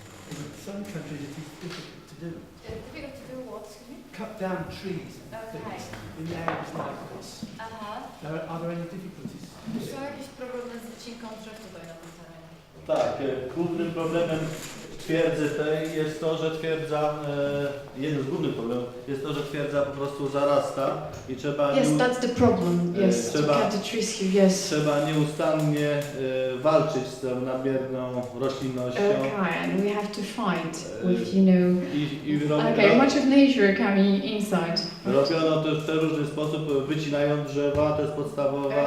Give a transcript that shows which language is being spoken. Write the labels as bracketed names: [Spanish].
[English] In some countries it is difficult to do. Difficult to do what? Excuse me? Cut down trees and Okay. things in areas like this. Are there any difficulties? [Polish] Są jakieś problemy z wycinką drzew tutaj na tym terenie? Tak, głównym problemem twierdzy tej jest to, że twierdza, jeden z głównych problemów jest to, że twierdza po prostu zarasta i trzeba, [English] Yes, that's the problem. Yes, to [Polish] trzeba- [English] cut the trees here. Yes. [Polish] trzeba nieustannie walczyć z tą nadmierną roślinnością. [English] Okay, and we have to fight with, you know. Okay, much of nature coming inside. [Polish] Robiono to w ten różny sposób, wycinając drzewa, to jest podstawowa